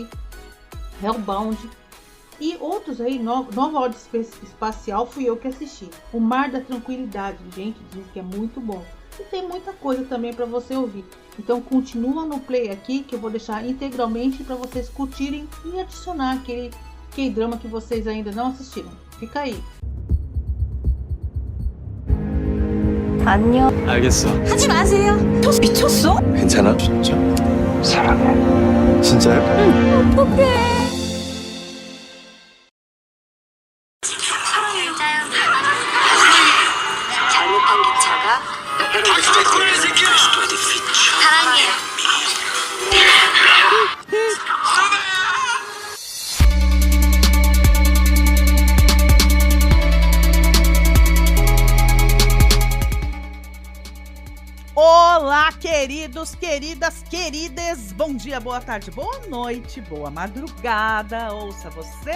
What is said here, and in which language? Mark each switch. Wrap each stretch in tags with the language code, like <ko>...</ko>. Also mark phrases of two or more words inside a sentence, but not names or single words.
<pt>Hellbound e outros aí, Nova Ordem Espacial fui eu que assisti. O Mar da Tranquilidade, gente, diz que é muito bom. E tem muita coisa também para você ouvir. Então continua no play aqui, que eu vou deixar integralmente para vocês curtirem e adicionar aquele K-drama que vocês ainda não assistiram. Fica aí.</pt> <ko>안녕. 알겠어. 하지 마세요. 저 미쳤어? 괜찮아? 진짜. 사랑해. 진짜요? 응. 어떡해. 잘못한 기차가 사랑해요.</ko> <pt>Olá, queridos, queridas, queridas, bom dia, boa tarde, boa noite, boa madrugada, ouça você</pt>